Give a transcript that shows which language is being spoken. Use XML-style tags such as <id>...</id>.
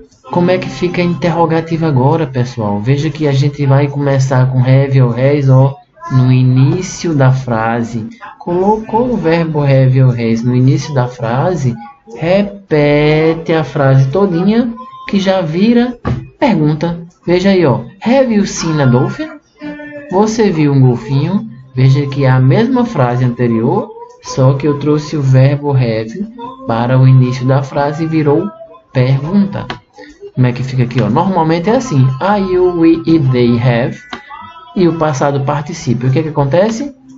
<pt>Como é que fica a interrogativa agora, pessoal? Veja que a gente vai começar com have ou has, ó, no início da frase. Colocou o verbo have ou has no início da frase, repete a frase todinha, que já vira pergunta. Veja aí, ó,</pt> <en>have you seen a dolphin?</en> <pt>Você viu um golfinho? Veja que é a mesma frase anterior, só que eu trouxe o verbo have para o início da frase e virou pergunta. Como é que fica aqui? Ó? Normalmente é assim. I, you, we e they have. E o passado particípio. O que acontece?</pt>